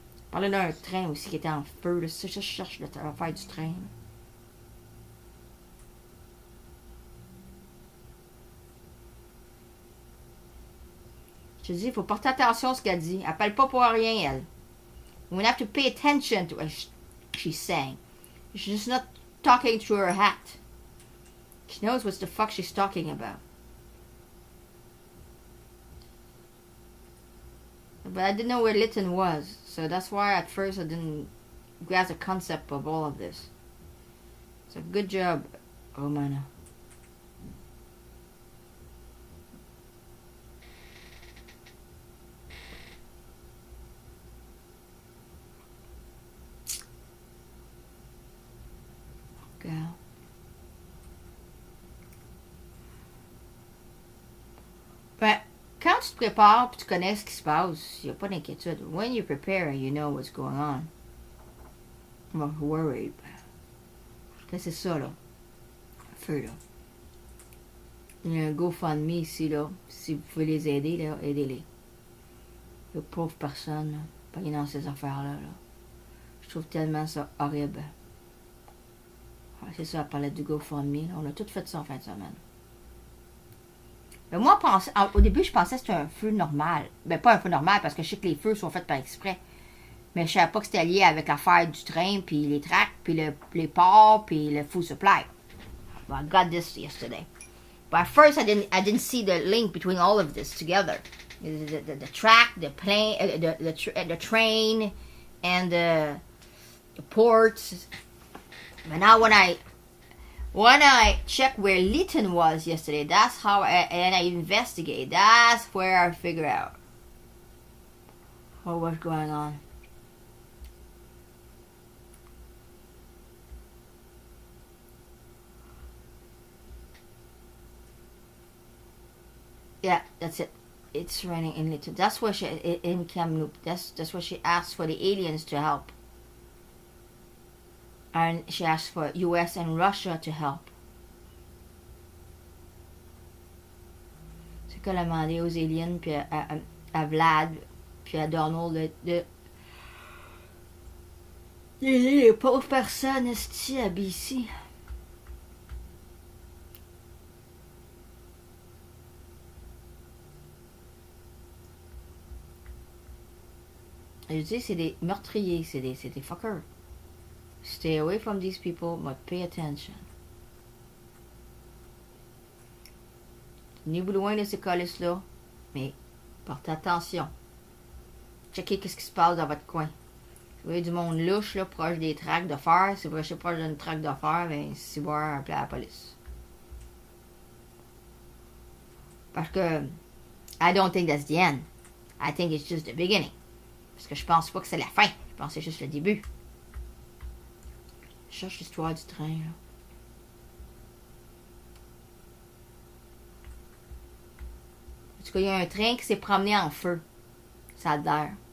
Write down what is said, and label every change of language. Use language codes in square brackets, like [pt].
[fr] Elle parlait d'un train aussi qui était en feu. Là. Ça, je cherche l'affaire du train. Là. Je te dis, il faut porter attention à ce qu'elle dit. Elle parle pas pour rien, elle. [en] We have to pay attention to what she's saying. She's just not talking through her hat. She knows what the fuck she's talking about. But I didn't know where Lytton was, so that's why at first I didn't grasp the concept of all of this. So good job, Romana. Girl. [fr] Ben, quand tu te prépares et tu connais ce qui se passe, il n'y a pas d'inquiétude. [en] When you prepare, you know what's going on. I'm not worried. [fr] Là, c'est ça, là. Feu, là. Il y a un GoFundMe ici, là. Si vous pouvez les aider, là, aidez-les. Les pauvres personnes, là, pognées dans ces affaires-là, là. Je trouve tellement ça horrible. Ouais, c'est ça, elle parlait du GoFundMe. Là. On a tout fait ça en fin de semaine. Mais moi, au début, je pensais que c'était un feu normal. Ben, pas un feu normal, parce que je sais que les feux sont faits par exprès. Mais je savais pas que c'était lié avec l'affaire du train, puis les tracts, puis les ports, puis le food supply. [en] Well, I got this yesterday. But at first, I didn't see the link between all of this together. The track, the plane, the train, and the ports. But now when I checked where Lytton was yesterday, that's how I investigated. That's where I figured out what was going on. Yeah, that's it. It's raining in Lytton. That's where she in Kamloops. That's where she asked for the aliens to help. And she asked for US and Russia to help. [fr] C'est qu'elle a demandé aux aliens, puis à Vlad, puis à Donald d'aider les pauvres personnes ici à BC. Je dis, c'est des meurtriers, c'est des fuckers. [en] Stay away from these people, but pay attention. [fr] Tenez-vous loin de ces colis-là, mais portez attention. Checkez qu'est-ce qui se passe dans votre coin. Si vous voyez du monde louche, là, proche des tracts de fer, si vous restez proche d'une traque de fer, ben, si vous appelez la police. Parce que, [en] I don't think that's the end. I think it's just the beginning. [fr] Parce que je pense pas que c'est la fin. Je pense que c'est juste le début. Je cherche l'histoire du train, là. En tout cas, il y a un train qui s'est promené en feu. Ça a l'air.